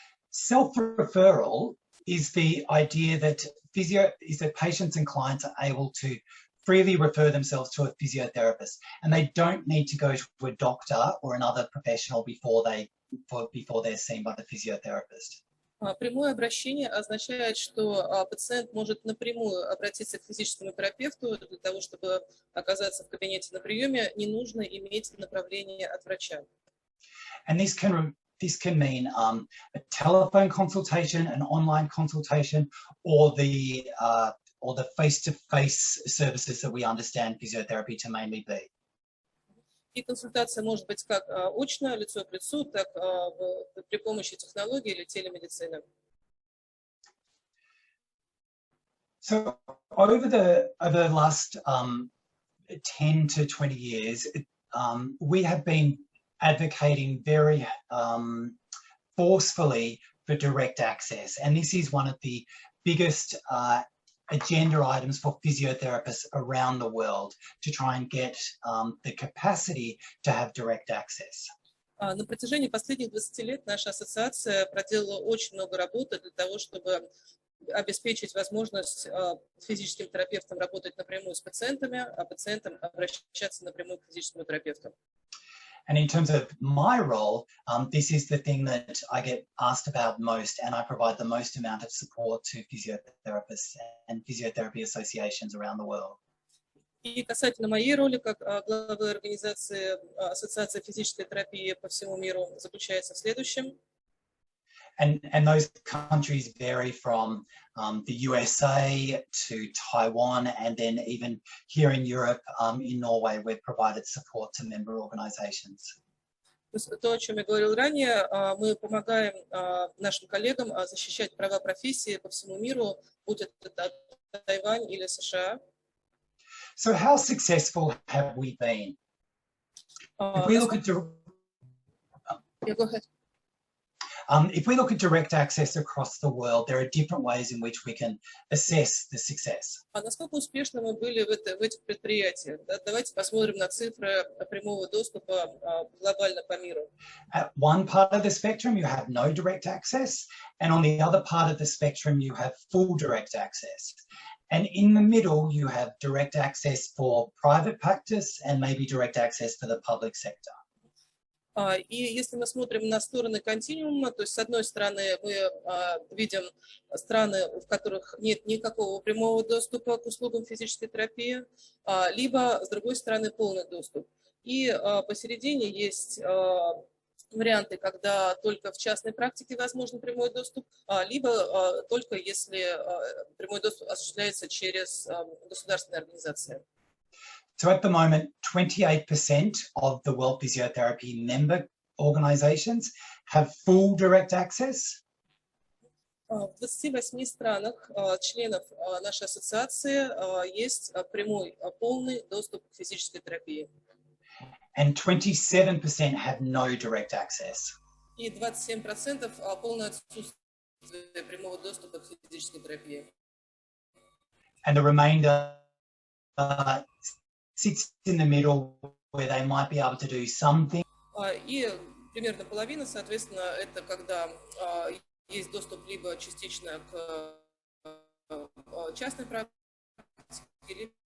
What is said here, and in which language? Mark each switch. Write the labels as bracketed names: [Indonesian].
[English] Self-referral is the idea that patients and clients are able to freely refer themselves to a physiotherapist, and they don't need to go to a doctor or another professional before they're seen by the physiotherapist. [Russian] Прямое обращение означает, что пациент может напрямую обратиться к физическому терапевту для того, чтобы оказаться в кабинете на приеме, не нужно иметь направление от врача. [English] And this can mean a telephone consultation, an online consultation, or the face-to-face services that we understand physiotherapy to mainly be. [Russian] И консультация может быть как очно, лицо к лицу, так при помощи технологий или телемедицины. [English] So over the last 10 to 20 years, we have been advocating very forcefully for direct access, and this is one of the biggest agenda items for physiotherapists around the world to try and get the capacity to have direct access. [Russian] На протяжении последних 20 лет наша ассоциация проделала очень много работы для того, чтобы обеспечить возможность физическим терапевтам работать напрямую с пациентами, а пациентам обращаться напрямую к физическому терапевту. [English] And in terms of my role, this is the thing that I get asked about most, and I provide the most amount of support to physiotherapists and physiotherapy associations around the world. [Russian] И касательно моей роли как главы организации Ассоциации физической терапии по всему миру заключается в следующем. [English] And those countries vary from the USA to Taiwan, and then even here in Europe, in Norway, we've provided support to member organizations. [Russian] То, о чем я говорил ранее, мы помогаем нашим коллегам защищать права профессии по всему миру, будь это Тайвань или США. [English] So how successful have we been? If we look at if we look at direct access across the world, there are different ways in which we can assess the success. [Russian] Насколько успешны мы были в этих предприятиях? Давайте посмотрим на цифры прямого доступа глобально по миру. [English] At one part of the spectrum, you have no direct access, and on the other part of the spectrum, you have full direct access. And in the middle, you have direct access for private practice and maybe direct access for the public sector. [Russian] И если мы смотрим на стороны континуума, то есть с одной стороны мы видим страны, в которых нет никакого прямого доступа к услугам физической терапии, либо с другой стороны полный доступ. И посередине есть варианты, когда только в частной практике возможен прямой доступ, либо только если прямой доступ осуществляется через государственные организации. [English] So at the moment, 28% of the World Physiotherapy member organizations have full direct access. [Russian] В 28 странах членов нашей ассоциации есть прямой, полный доступ к физической терапии. [English] And 27% have no direct access. [Russian] И 27% полное отсутствие прямого доступа к физической терапии. [English] And the remainder sits in the middle where they might be able to do something. [Russian] И примерно половина, соответственно, это когда есть доступ либо частично к частной практике, либо